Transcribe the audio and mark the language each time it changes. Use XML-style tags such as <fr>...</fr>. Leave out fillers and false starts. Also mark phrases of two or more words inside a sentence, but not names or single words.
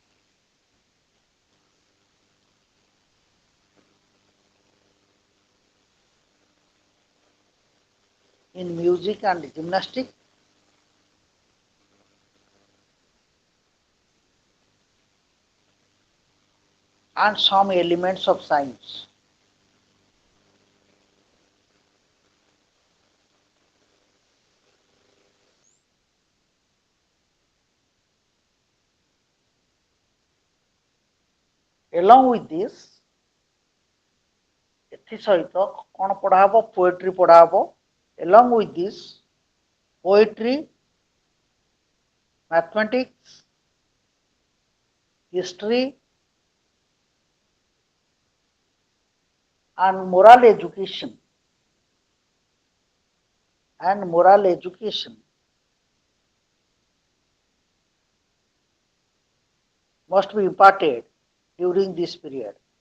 <en>In music and gymnastics, and some elements of science. Along with this,</en> <or>ଏଥି ସହିତ କ'ଣ ପଢ଼ା ହେବ? Poetry ପଢ଼ା ହେବ.</or> <en>Along with this, poetry, mathematics, history, and moral education. And moral education must be imparted during this period.</en>